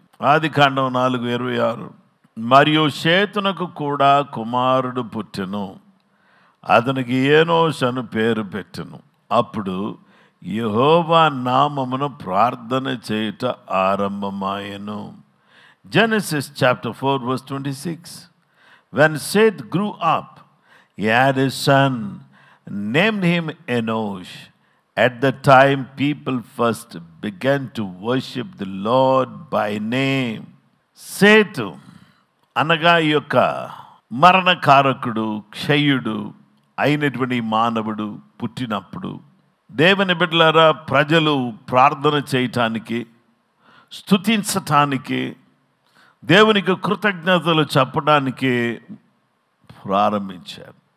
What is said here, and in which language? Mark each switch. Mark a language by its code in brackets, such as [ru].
[te] ఆదికాండం 4:26. మరియు షేతునకు కూడా కుమారుడు పుట్టెను, అతనికి ఏనోష్ అను పేరు పెట్టెను. అప్పుడు యెహోవా నామమున ప్రార్థన చేయుట ఆరంభమాయెను. [en] Genesis chapter 4 verse 26. When Seth grew up, he had a son, named him Enosh. At the time people first began to worship the Lord by name. [te] Setu అనగా ఈ యొక్క మరణకారకుడు, క్షయుడు అయినటువంటి మానవుడు పుట్టినప్పుడు దేవుని బిడ్డలారా, ప్రజలు ప్రార్థన చేయటానికి, స్తుతించటానికి, దేవునికి కృతజ్ఞతలు చెప్పడానికి ప్రారంభించారు.